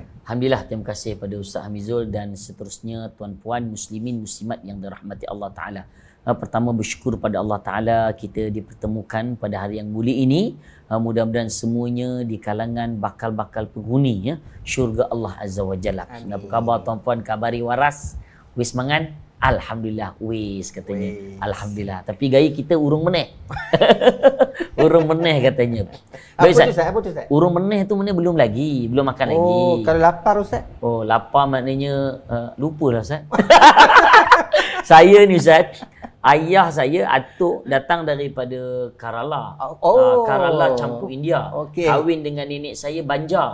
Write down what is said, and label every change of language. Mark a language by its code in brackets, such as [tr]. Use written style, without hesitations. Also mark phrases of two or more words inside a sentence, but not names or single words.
[ms] Alhamdulillah, terima kasih pada Ustaz Hamizul dan seterusnya tuan-puan muslimin muslimat yang dirahmati Allah Ta'ala. Pertama, bersyukur pada Allah Ta'ala kita dipertemukan pada hari yang mulia ini. Mudah-mudahan semuanya di kalangan bakal-bakal penghuni syurga Allah [ar] عز وجل. [ms] Apa khabar tuan-puan? [jv] Kabari waras? Wis mangan? [ms] Alhamdulillah, wis katanya. Alhamdulillah. Tapi gaya kita [jv] urung meneh. Urung meneh [ms] katanya. Baik, Apa tu Ustaz? [jv] Urung meneh [ms] tu mana belum lagi, belum makan lagi. Oh, kalau lapar Ustaz? Oh, lapar maknanya lupalah Ustaz. Saya ni Ustaz, ayah saya atuk datang daripada Kerala. Kerala campur India. Kahwin dengan nenek saya Banjar.